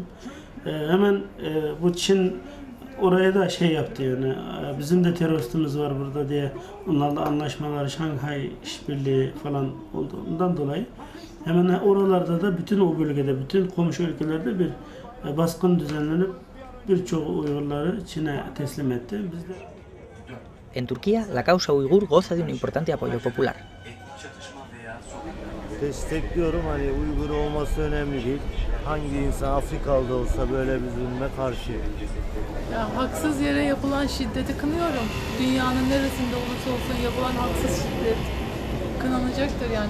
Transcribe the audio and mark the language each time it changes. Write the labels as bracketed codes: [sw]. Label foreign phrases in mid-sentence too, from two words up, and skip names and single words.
[tr] Hemen bu Çin oraya da şey yaptı, yani bizim de teröristimiz var burada diye onlarla anlaşmalar, Şanghay işbirliği falan olduğundan dolayı hemen oralarda da bütün o bölgede, bütün komşu ülkelerde bir baskın düzenlenip birçok Uygurları Çin'e teslim etti. Biz de... [es] En Turquía, la causa uigur goza de un importante apoyo popular. [tr] Destekliyorum, hani Uygur olması önemli değil. Hangi insan Afrikalı da olsa böyle bir zulme karşı. Ya, haksız yere yapılan şiddeti kınıyorum. Dünyanın neresinde olursa olsun yapılan haksız şiddet kınanacaktır yani.